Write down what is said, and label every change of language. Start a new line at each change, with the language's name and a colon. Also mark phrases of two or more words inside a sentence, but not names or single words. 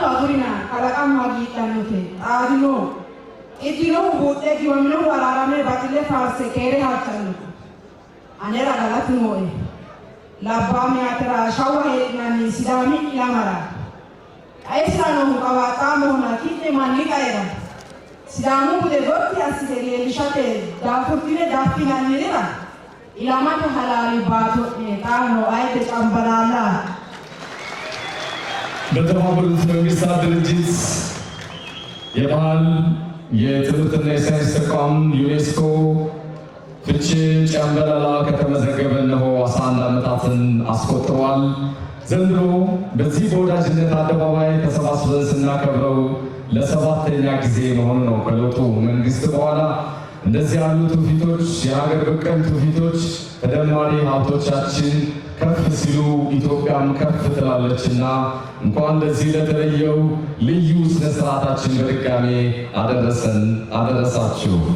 Sidamo: agurina kalaqama hagiidhannote xaadino iddino buudhe giwamino waraarame baxille faarse keere halchanno anera galatu noo'e labbaame atera shawwa heedhinanni sidaami ilamara qaesiranohu qawaaxaamohona ki'ne manni qaera sidaamu bude gotti assite leellishate daafurtine daaffinannirira ilamate halaali baato'ne xaano ayte cambalaala
Amharic: በተባበሩት መንግስታት ድርጅት የባህል የትምህርትና የሳይንስ ተቋም ዩኔስኮ ፍቼ ጨምበላላ ከተመዘገበ እነሆ 11 ዓመታትን አስቆጥሯል። ዘንድሮ በዚህ በወዳጅነት አደባባይ ተሰባስበን ስናከብረው ለ7ኛ ጊዜ መሆኑ ነው። ከለውጡ መንግስት በኋላ እንደዚህ ያሉ ትውፊቶች የሀገር በቀል ትውፊቶች ተደማሪ ሀብቶቻችን ከፍ ሲሉ ኢትዮጵያም ከፍ ትላለችና እንኳን ለዚህ ለተለየው ልዩ ስነ ስርዓታችን በድጋሜ አደረሰን አደረሳችሁ።